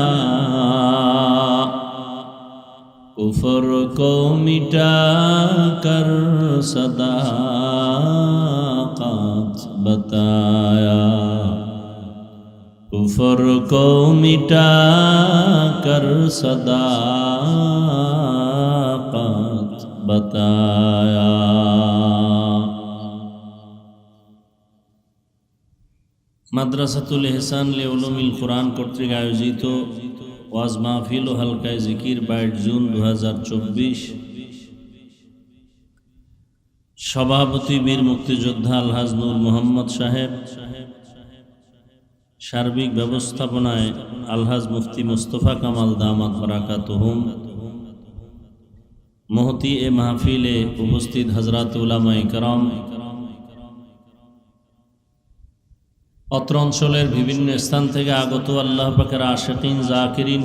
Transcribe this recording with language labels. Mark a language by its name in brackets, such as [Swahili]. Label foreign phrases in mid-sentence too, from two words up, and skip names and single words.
[Urdu] کفر کو مٹا کر صداقت بتایا کفر کو مٹا کر صداقت بتایا [Bangla] মাদ্রাসাতুল ইহসান লিউলুমিল কুরআন কর্তৃক আয়োজিত ওয়াজ মাহফিল ও হালকায়ে জিকির 22 জুন 2024 সভাপতি বীর মুক্তিযোদ্ধা আলহাজ নূর মোহাম্মদ সাহেব সার্বিক ব্যবস্থাপনায় আলহাজ মুফতি মুস্তফা কামাল দামাত বারাকাতুহুম মুহতি এ মাহফিলে উপস্থিত হযরত উলামায়ে কেরাম অত্র অঞ্চলের বিভিন্ন স্থান থেকে আগত আল্লাহ পাকের আশিকিন জাকিরিন